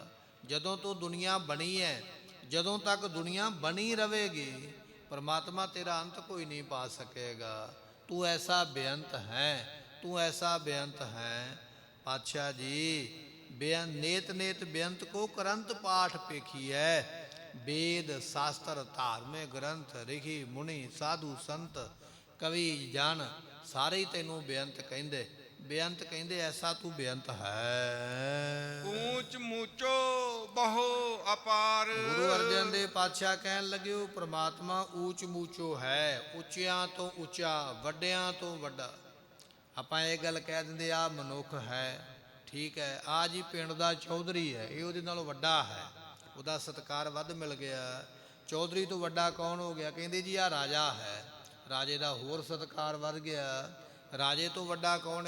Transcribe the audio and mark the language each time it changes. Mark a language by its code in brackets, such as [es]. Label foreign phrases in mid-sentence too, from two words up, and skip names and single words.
[pa] ਜਦੋਂ ਤੋਂ ਦੁਨੀਆ ਬਣੀ ਹੈ, ਜਦੋਂ ਤੱਕ ਦੁਨੀਆ ਬਣੀ ਰਹੇਗੀ, ਪਰਮਾਤਮਾ ਤੇਰਾ ਅੰਤ ਕੋਈ ਨਹੀਂ ਪਾ ਸਕੇਗਾ। ਤੂੰ ਐਸਾ ਬੇਅੰਤ ਹੈ, ਤੂੰ ਐਸਾ ਬੇਅੰਤ ਹੈ। ਪਾਤਸ਼ਾਹ ਜੀ ਬੇਅੰਤ ਨੇਤ ਨੇਤ ਬੇਅੰਤ ਕੋ ਕਰੰਤ ਪਾਠ ਪੇਖੀਐ। ਵੇਦ ਸ਼ਾਸਤਰ ਧਾਰਮਿਕ ਗ੍ਰੰਥ ਰਿਖੀ ਮੁਨੀ ਸਾਧੂ ਸੰਤ ਕਵੀ ਜਨ ਸਾਰੇ ਤੈਨੂੰ ਬੇਅੰਤ ਕਹਿੰਦੇ, ਬੇਅੰਤ ਕਹਿੰਦੇ ਐਸਾ ਤੂੰ ਬੇਅੰਤ ਹੈ। ਊਚ ਮੂਚੋ ਬਹੁ ਅਪਾਰ। ਗੁਰੂ ਅਰਜਨ ਦੇਵ ਪਾਤਸ਼ਾਹ ਕਹਿਣ ਲੱਗੇ ਪਰਮਾਤਮਾ ਊਚ ਮੂਚੋ ਹੈ, ਉੱਚਿਆਂ ਤੋਂ ਉੱਚਾ, ਵੱਡਿਆਂ ਤੋਂ ਵੱਡਾ। ਆਪਾਂ ਇਹ ਗੱਲ ਕਹਿ ਦਿੰਦੇ ਆ ਮਨੁੱਖ ਹੈ, ਠੀਕ ਹੈ, ਆ ਜੀ ਪਿੰਡ ਦਾ ਚੌਧਰੀ ਹੈ, ਇਹ ਉਹਦੇ ਨਾਲੋਂ ਵੱਡਾ ਹੈ, ਉਹਦਾ ਸਤਿਕਾਰ ਵੱਧ ਮਿਲ ਗਿਆ। ਚੌਧਰੀ ਤੋਂ ਵੱਡਾ ਕੌਣ ਹੋ ਗਿਆ? ਕਹਿੰਦੇ ਜੀ ਆ ਰਾਜਾ ਹੈ, ਰਾਜੇ ਦਾ ਹੋਰ ਸਤਿਕਾਰ ਵੱਧ ਗਿਆ। ਰਾਜੇ ਤੋਂ ਵੱਡਾ ਕੌਣ?